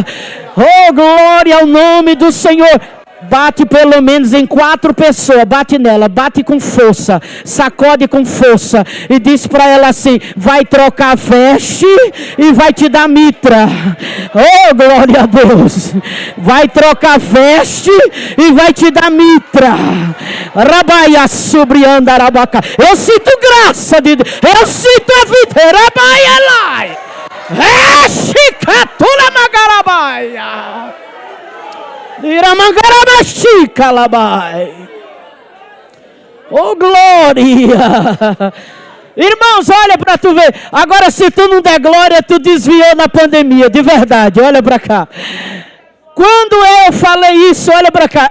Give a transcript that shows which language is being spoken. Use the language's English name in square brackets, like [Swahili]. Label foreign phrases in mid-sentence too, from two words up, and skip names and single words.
[Portuguese] Oh, glória ao nome do Senhor. Bate pelo menos em 4 pessoas, bate nela, bate com força, sacode com força e diz para ela assim, vai trocar veste e vai te dar mitra. Oh, glória a Deus. Vai trocar veste e vai te dar mitra. Rabaia subrianda arabaca. Eu sinto graça de Deus, eu sinto a vida. Rabaia lai. Chicatula magarabaia. Oh, glória! Irmãos, olha para tu ver. Agora, se tu não der glória, tu desviou na pandemia, de verdade. Olha para cá. Quando eu falei isso, olha para cá.